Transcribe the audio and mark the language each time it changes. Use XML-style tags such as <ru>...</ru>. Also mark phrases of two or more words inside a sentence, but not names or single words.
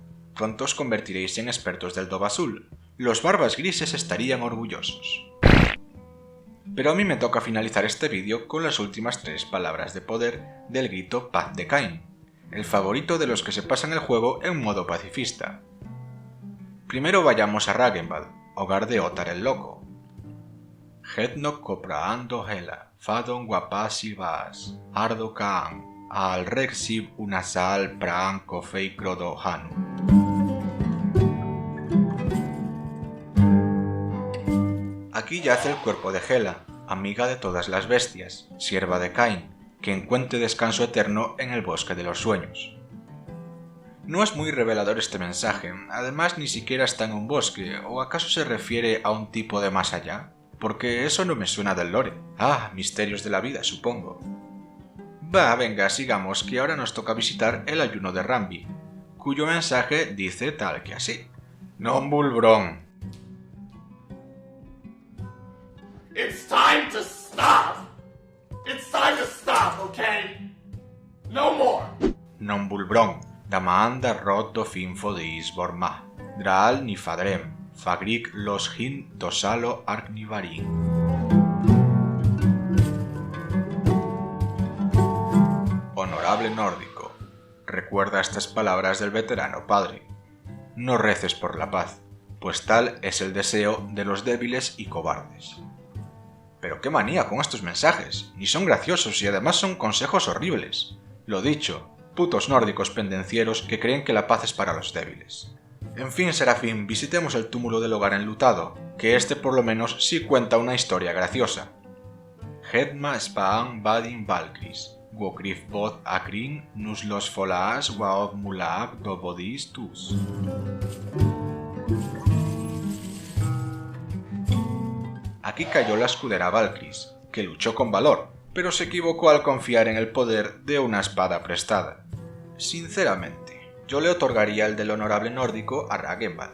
<es>Pronto os convertiréis en expertos del Doba Azul. Los barbas grises estarían orgullosos. Pero a mí me toca finalizar este vídeo con las últimas 3 palabras de poder del grito Paz de Cain, el favorito de los que se pasan el juego en modo pacifista. Primero vayamos a Ragenbad, hogar de Ottar el Loco. Hetno copraando hela, fadon guapasi vas, ardo kaan, al rexib unasal praan kofei krodo hanu. Aquí yace el cuerpo de Hela, amiga de todas las bestias, sierva de Cain, que encuentre descanso eterno en el bosque de los sueños. No es muy revelador este mensaje, además ni siquiera está en un bosque, ¿o acaso se refiere a un tipo de más allá? Porque eso no me suena del lore. Ah, misterios de la vida, supongo. Venga, sigamos, que ahora nos toca visitar el ayuno de Rambi, cuyo mensaje dice tal que así. Nombulbron.</es> <en>It's time to stop! It's time to stop, okay? No more! Nombulbron, damaanda rod do finfo de Isborma, draal ni fadrem, fagrik los hin dosalo arknivarin.</en> <es>Honorable nórdico, recuerda estas palabras del veterano padre. No reces por la paz, pues tal es el deseo de los débiles y cobardes. Pero qué manía con estos mensajes, ni son graciosos y además son consejos horribles. Lo dicho, putos nórdicos pendencieros que creen que la paz es para los débiles. En fin, Serafín, visitemos el túmulo del hogar enlutado, que este por lo menos sí cuenta una historia graciosa. Hedma spaan badin valkris, wokrif bod akrin nus los folaas waod mulaak do bodis tus. Aquí cayó la escudera Valkyris, que luchó con valor, pero se equivocó al confiar en el poder de una espada prestada. Sinceramente, yo le otorgaría el del honorable nórdico a Ragenbad.</es>